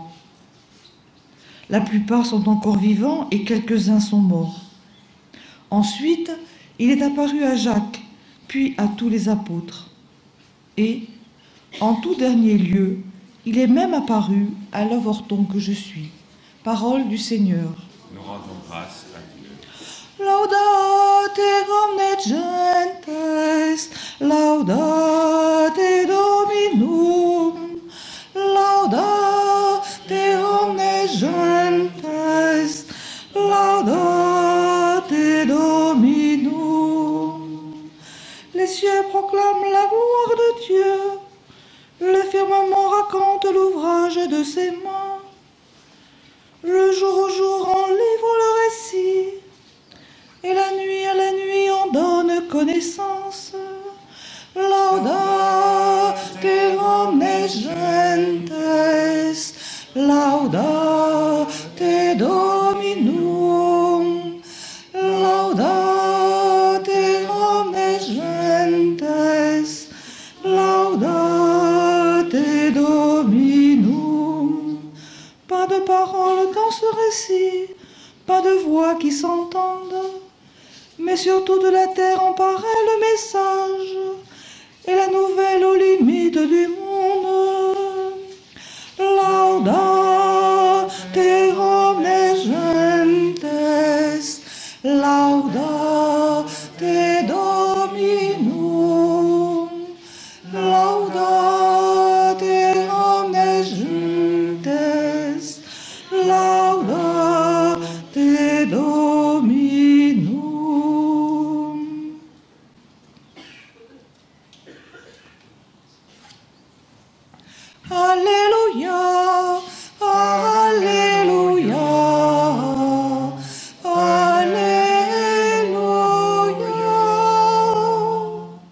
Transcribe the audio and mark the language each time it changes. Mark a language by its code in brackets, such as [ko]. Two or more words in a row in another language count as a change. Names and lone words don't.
[fr] La plupart sont encore vivants et quelques-uns sont morts. Ensuite, il est apparu à Jacques, puis à tous les apôtres. Et, en tout dernier lieu, il est même apparu à l'avorton que je suis. Parole du Seigneur. Nous rendons grâce à Dieu. [la] Laudate omne gentes, laudate Dominum, laudate omne gentes, laudate Dominum. [fr] Les cieux proclament la gloire de Dieu, le firmament raconte l'ouvrage de ses mains. Le jour au jour en livre le récit, et la nuit à la nuit en donne connaissance. [la] Laudate omnes gentes, laudate Dominum, laudate omnes gentes, laudate Dominum. [fr] Pas de parole dans ce récit, pas de voix qui s'entendent, mais surtout de la terre en paraît le message et la nouvelle aux limites du monde. [la] Laudate omnes gentes, laudate Dominum, laudate omnes gentes, laudate Dominum. [fr] Alléluia, Alléluia, Alléluia.